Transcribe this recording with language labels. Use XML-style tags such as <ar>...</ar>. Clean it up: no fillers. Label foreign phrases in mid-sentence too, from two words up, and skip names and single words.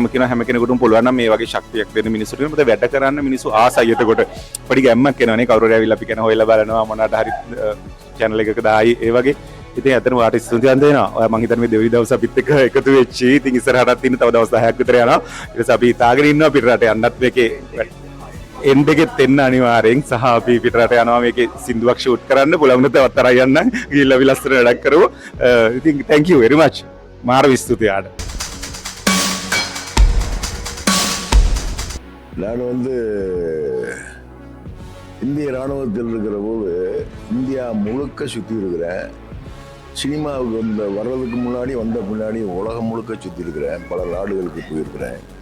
<si>කියන හැම කෙනෙකුටම පුළුවන් නම් මේ වගේ ශක්තියක් දෙන්න මිනිස්සුන්ට මොකද වැඩ කරන්න මිනිස්සු ආසයි එතකොට පොඩි ගැම්මක් එනවනේ කවුරු හරි ඇවිල්ලා අපි කියන හොයලා බලනවා මොනවාට හරි channel එකක දායි ඒ වගේ ඉතින් අතන ඔයාට ස්තුතිවන්ත වෙනවා ඔයා මං හිතන්නේ මේ දෙවි දවස් අපිත් එක්ක එකතු වෙච්චි ඉතින් ඉස්සරහටත් ඉන්න තව දවස් 10ක් විතර යනවා ඊට පස්සේ අපි හිතාගෙන ඉන්නවා පිටරට යන්නත් මේකේ එන්ඩ් එකෙත් එන්න අනිවාර්යෙන් සහ අපි පිටරට යනවා මේකේ සින්දුවක් ෂූට් කරන්න පුළුවන් තවත් තරයි යන්න ගිහිල්ලා අපි ලස්සන වැඩක් කරමු ඉතින්</si> <en>thank you very much</en> <si>මාර ස්තුතියි ආඩ</si> <ta>நான் இந்திய இராணுவத்தில் இருக்கிற போது இந்தியா முழுக்க சுற்றி இருக்கிறேன் சினிமாவுக்கு வர்றதுக்கு முன்னாடி வந்த பின்னாடி உலகம் முழுக்க சுற்றி இருக்கிறேன் பல நாடுகளுக்கு போயிருக்கிறேன்</ta>